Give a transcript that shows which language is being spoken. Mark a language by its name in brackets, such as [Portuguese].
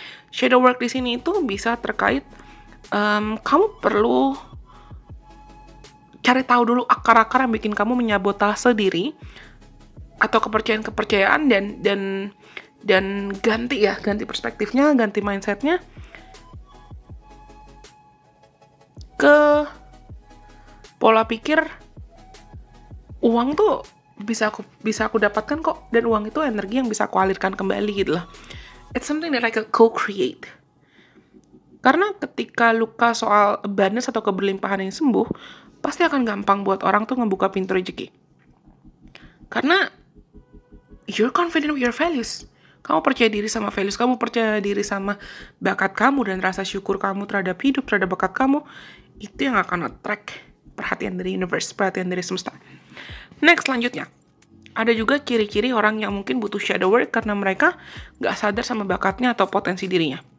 [Indonesian] Shadow work di sini itu bisa terkait kamu perlu cari tahu dulu akar-akar yang bikin kamu menyabotase diri atau kepercayaan-kepercayaan dan ganti perspektifnya, ganti mindsetnya ke pola pikir uang tuh bisa aku dapatkan kok, dan uang itu energi yang bisa aku alirkan kembali gitu loh. [English] It's something that I can co-create. [Indonesian] Karena ketika luka soal abundance atau keberlimpahan yang sembuh, pasti akan gampang buat orang tuh ngebuka pintu rezeki. Karena [English] you're confident with your values. [Indonesian] Kamu percaya diri sama values, kamu percaya diri sama bakat kamu dan rasa syukur kamu terhadap hidup, terhadap bakat kamu, itu yang akan attract perhatian dari universe, perhatian dari semesta. Next, selanjutnya. Ada juga ciri-ciri orang yang mungkin butuh shadow work karena mereka gak sadar sama bakatnya atau potensi dirinya.